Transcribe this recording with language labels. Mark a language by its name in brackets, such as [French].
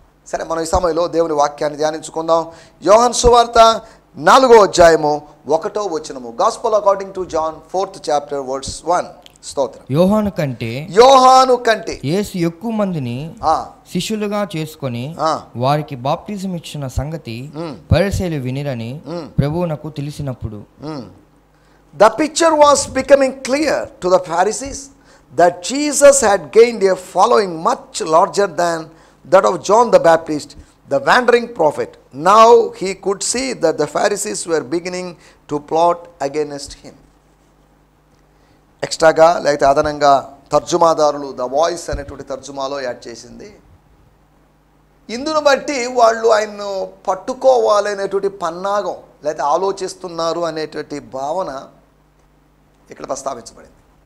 [Telugu] సరే, మనం ఈ సమయంలో దేవుని వాక్యాన్ని ధ్యానించుకుందాం. యోహాను సువార్త 4వ అధ్యాయము 1వ వచనము. [English] Gospel according to John 4th chapter verse 1. [Telugu] స్తోత్రం. యోహాను కంటే యేసు ఎక్కువ మందిని శిష్యులుగా చేసుకొని వారికి బాప్టిజం ఇచ్చిన సంగతి పరిసయ్యులు వినిరని ప్రభువునకు తెలిసినప్పుడు, [English] the picture was becoming clear to the Pharisees that Jesus had gained a following much larger than that of John the Baptist, the wandering prophet. Now he could see that the Pharisees were beginning to plot against him. [Telugu] ఎక్స్ట్రాగా లేకపోతే అదనంగా తర్జుమాదారులు the voice అనేటువంటి తర్జుమాలో add చేసింది. ఇందును బట్టి వాళ్ళు ఆయన్ను పట్టుకోవాలనేటువంటి పన్నాగం లేకపోతే ఆలోచిస్తున్నారు అనేటువంటి భావన ఇక్కడ ప్రస్తావించబడింది.